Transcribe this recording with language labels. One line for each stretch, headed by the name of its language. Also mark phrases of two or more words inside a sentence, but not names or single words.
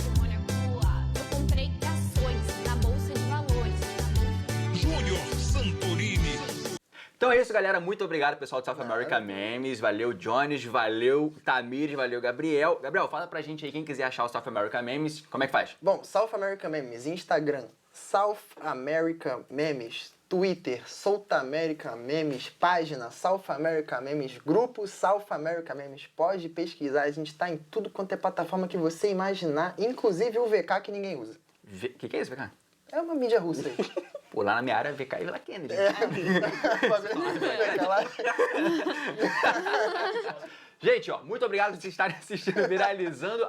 Portuguese: Eu comprei ações na Bolsa de Valores. Júnior Santorini. Então é isso, galera. Muito obrigado, pessoal do South America Memes. Valeu, Jones. Valeu, Tamires. Valeu, Gabriel. Gabriel, fala pra gente aí, quem quiser achar o South America Memes, como é que faz? Bom, South America Memes, Instagram, South America Memes, Twitter, South America Memes, página South America Memes, grupo South America Memes. Pode pesquisar, a gente tá em tudo quanto é plataforma que você imaginar, inclusive o VK que ninguém usa. Que é isso, VK? É uma mídia russa aí. Pô, lá na minha área, VK e Vila Kennedy. Gente, ó, muito obrigado por vocês estarem assistindo Viralizando.